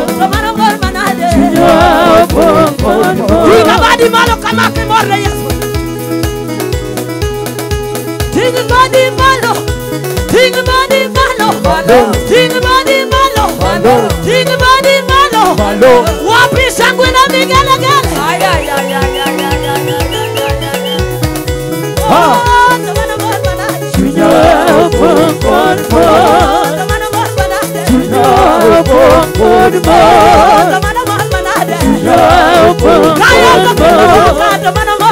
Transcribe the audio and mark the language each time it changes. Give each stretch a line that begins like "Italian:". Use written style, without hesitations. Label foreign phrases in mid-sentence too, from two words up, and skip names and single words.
Luo (Kenya and Tanzania): Chunya opong kod mor. Tiga badi malo kama kimorle Yesu. Tiga badi malo. Tiga badi malo. Tiga badi malo. Tiga badi malo.
Swahili: Wapi shangwe na vigelegele.
Luo (Kenya and Tanzania): Chunya opong kod mor. Chunya opong kod mor. Chunya opong kod mor.